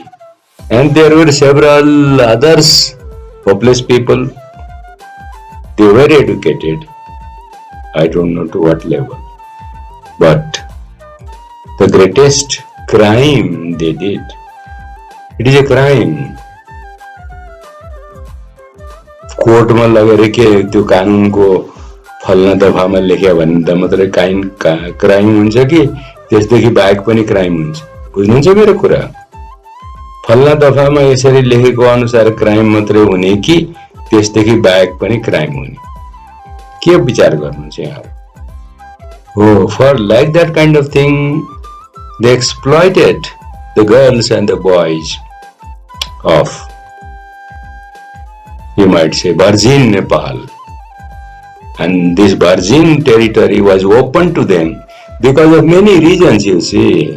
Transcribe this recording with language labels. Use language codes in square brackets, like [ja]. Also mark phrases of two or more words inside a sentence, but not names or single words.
[en] And there were several others, hopeless people. They were educated. I don't know to what level. But the greatest crime they did, it is a crime. [ne] कोर्ट में लगेर के त्यो कानुनको फल्ना दफामा लेख्या भन्दा मात्रै क्राइम हुन्छ कि त्यसदेखि बाहेक पनि क्राइम हुन्छ? बुझ्नुहुन्छ मेरो कुरा? फल्ना दफामा यसरी लेखेको अनुसार क्राइम मात्रै हुने कि त्यसदेखि बाहेक पनि क्राइम हुने? के विचार गर्नुहुन्छ यहाँहरु? [en] Oh, for like that kind of thing, they exploited the girls and the boys of, you might say, virgin Nepal. And this virgin territory was open to them because of many reasons, you see.